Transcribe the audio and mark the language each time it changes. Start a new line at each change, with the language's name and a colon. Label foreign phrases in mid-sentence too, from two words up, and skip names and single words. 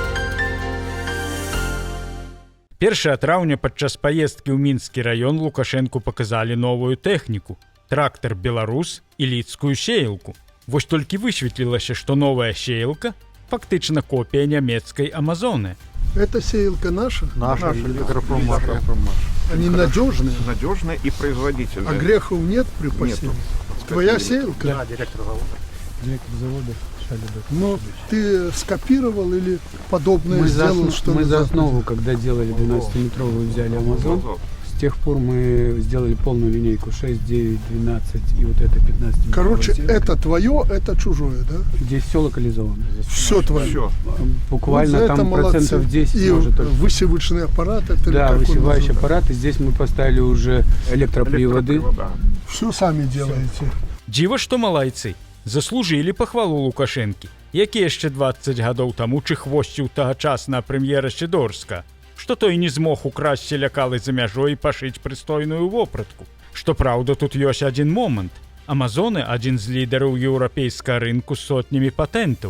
Belarusian: 1 траўня падчас паездкі ў Мінскі раён Лукашэнку паказалі новую тэхніку – трактар «Беларус» і лідскую сеялку. Вось толькі высветлілася, што новая сеялка фактычна копія нямецкай «Амазоны».
Russian: Это сеялка наша? Наша электропромаш. Они надежные? Надежные и производительные. А грехов нет при посеве? Твоя сеялка? Да, директор завода. Директор завода Шалибек. Но ты скопировал или подобное сделал, что мы за основу, когда делали 12-метровую, взяли Амазон. С тех пор мы сделали полную линейку 6, 9, 12 и вот это 15. Короче, это твое, это чужое, да? Здесь все локализовано. Все твое. Все. Буквально Вот там процентов 10 и может только. высевочный аппарат. Это Да, высевающий аппарат. И здесь мы поставили уже электроприводы. Все сами делаете.
Belarusian: Дзіва, што малайцы заслужылі пахвалу Лукашэнкі, які яшчэ 20 гадоў таму чыхвосціў тагачасна прэм'ера Сідорска, што той не змог украсці лякалы за мяжой і пашыць прыстойную вопратку. Што праўда, тут ёсць адзін момант. Амазоны – адзін з лідараў еўрапейскага рынку з сотнямі патэнтаў.